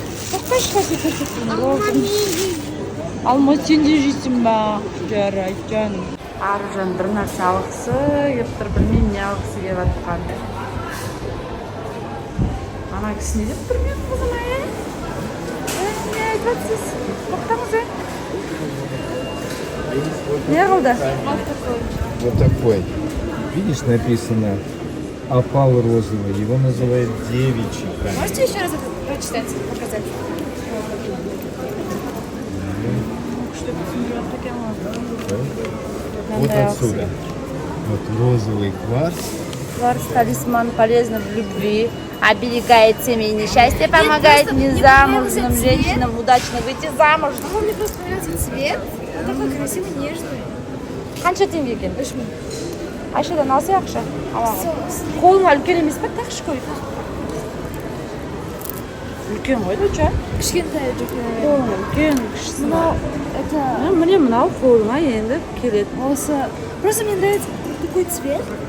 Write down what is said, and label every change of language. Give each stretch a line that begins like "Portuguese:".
Kazakh: тоқтай ешқайсы көрсетпейін болдым алмай сен де жейсің ба жарайды жаным аружан бір нәрсе алғысы келіп тұр білмеймін не алғысы келіп жатқан ана кісі не деп тұр менің қызыма не айтып жатсыз тоқтаңыз не қылды
Russian: Вот такой. Видишь, написано опал розовый. Его называют девичий камень. Можете еще раз это прочитать, показать? Вот отсюда. Вот розовый кварц. Кварц талисман полезно в любви, оберегает семейное счастье, помогает незамужным женщинам удачно выйти замуж. Мне просто нравится цвет. Он такой красивый, нежный.
Kazakh: Қанша теңге екен? 3000. Айшадан алсай ақша. Қолыңа үлкен емес пе? Тақшы қой. Үлкен ғой доча. Кішкентай жүк. Қолың үлкен, кішісі. Мынау,
Russian: это...
Kazakh: Міне мынау қолыңа енді келеді. Осы...
Russian: Просто мне нравится такой цвет.